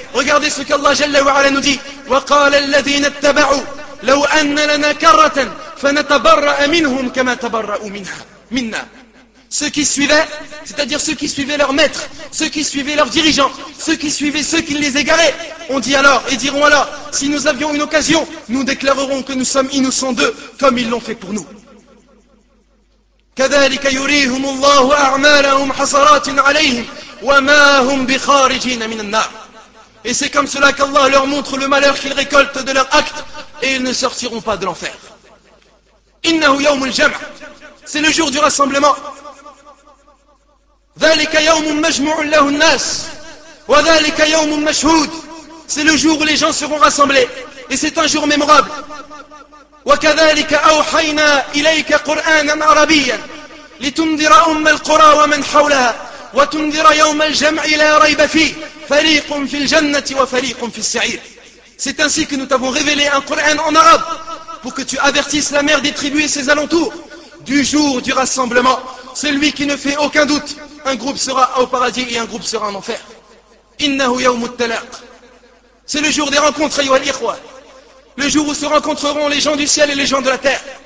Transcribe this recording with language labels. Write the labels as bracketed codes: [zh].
[fr] Regardez ce qu'Allah Jalla wa Ala nous dit. [ar] وَقَالَ الَّذِينَ اتَّبَعُوا لَوْ أَنَّ لَنَا كَرَّةً فَنَتَبَرَّأَ مِنْهُمْ كَمَا تَبَرَّأُوا مِنَّا. [fr] Ceux qui suivaient, c'est-à-dire ceux qui suivaient leur maître, ceux qui suivaient leurs dirigeants, ceux qui suivaient ceux qui les égaraient, ont dit alors et diront alors, si nous avions une occasion, nous déclarerons que nous sommes innocents d'eux, comme ils l'ont fait pour nous. [ar] كذلك يريهم الله أعمالهم حسرات عليهم وما هم بخارجين من النار. [fr] Et c'est comme cela qu'Allah leur montre le malheur qu'ils récoltent de leurs actes et ils ne sortiront pas de l'enfer. [ar] إنه يوم الجمع. [fr] C'est le jour du rassemblement. [ar] ذلك يوم مجموع له الناس وذلك يوم مشهود. [fr] C'est le jour où les gens seront rassemblés et c'est un jour mémorable. [ar] وكذلك أوحينا إليك قرآنا عربيا لتنذر أم القرى ومن حولها وتنذر يوم الجمع لا ريب فيه فريق في الجنة وفريق في السعير. [fr] C'est ainsi que nous t'avons révélé un Coran en arabe pour que tu avertisses la mère des tribus et ses alentours du jour du rassemblement, celui qui ne fait aucun doute, un groupe sera au paradis et un groupe sera en enfer. [ar] إنه يوم التلاق. [fr] C'est le jour des rencontres, [ar] أيها الإخوة. [fr] Le jour où se rencontreront les gens du ciel et les gens de la terre.